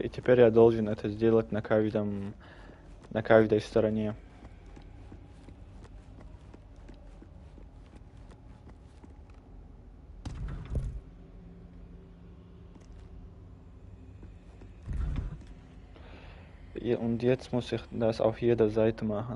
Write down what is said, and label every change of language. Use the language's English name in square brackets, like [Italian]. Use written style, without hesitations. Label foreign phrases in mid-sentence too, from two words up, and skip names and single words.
[Russian] И теперь я должен это сделать на каждой стороне. [German] Und jetzt muss ich das auf jeder Seite machen.